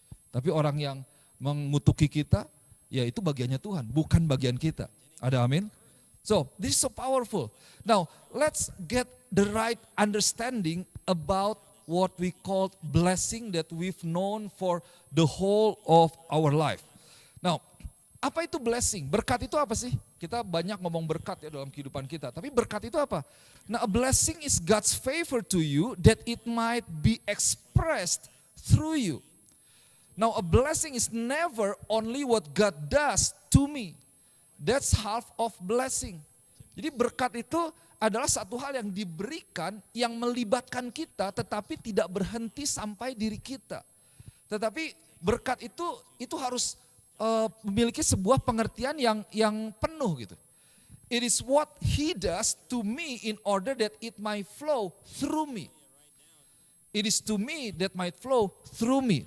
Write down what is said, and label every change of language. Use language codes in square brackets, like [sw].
[id] Tapi orang yang mengutuki kita, ya itu bagiannya Tuhan, bukan bagian kita. Ada amin? [en] So this is so powerful. Now let's get the right understanding about what we call blessing that we've known for the whole of our life. [id] Now, apa itu blessing? Berkat itu apa sih? Kita banyak ngomong berkat ya dalam kehidupan kita. Tapi berkat itu apa? [en] Nah, a blessing is God's favor to you that it might be expressed through you. Now, a blessing is never only what God does to me. That's half of blessing. [id] Jadi berkat itu adalah satu hal yang diberikan yang melibatkan kita tetapi tidak berhenti sampai diri kita. Tetapi berkat itu harus memiliki sebuah pengertian yang penuh gitu. [en] It is what He does to me in order that it might flow through me. It is to me that might flow through me.